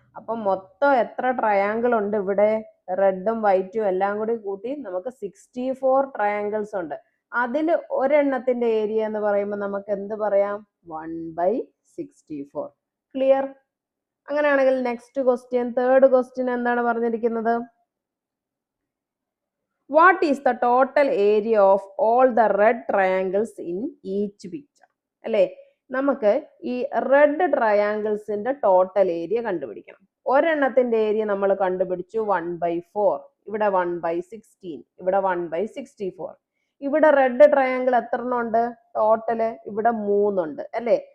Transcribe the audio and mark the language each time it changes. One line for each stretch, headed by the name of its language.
Malayalam: അപ്പൊ മൊത്തം എത്ര ട്രയാങ്കിൾ ഉണ്ട് ഇവിടെ? റെഡും വൈറ്റും എല്ലാം കൂടി കൂട്ടി നമുക്ക് 64 ട്രയാങ്കിൾസ് ഉണ്ട്. അതിൽ ഒരെണ്ണത്തിന്റെ ഏരിയ എന്ന് പറയുമ്പോൾ നമുക്ക് എന്ത് പറയാം? 1/64. ക്ലിയർ? അങ്ങനെയാണെങ്കിൽ നെക്സ്റ്റ് ക്വസ്റ്റ്യൻ, തേർഡ് ക്വസ്റ്റ്യൻ എന്താണ് പറഞ്ഞിരിക്കുന്നത്?
English: What is the total area of all the red triangles in each picture?
Malayalam: അല്ലേ, നമുക്ക് ഈ റെഡ് ട്രയാങ്കിൾസിന്റെ ടോട്ടൽ ഏരിയ കണ്ടുപിടിക്കണം. ഒരെണ്ണത്തിന്റെ ഏരിയ നമ്മൾ കണ്ടുപിടിച്ചു 1/4, ഇവിടെ 1/16, ഇവിടെ 1/64. ഇവിടെ റെഡ് ട്രയാങ്കിൾ എത്ര എണ്ണം ഉണ്ട് ടോട്ടല്? ഇവിടെ 3 ഉണ്ട് അല്ലേ?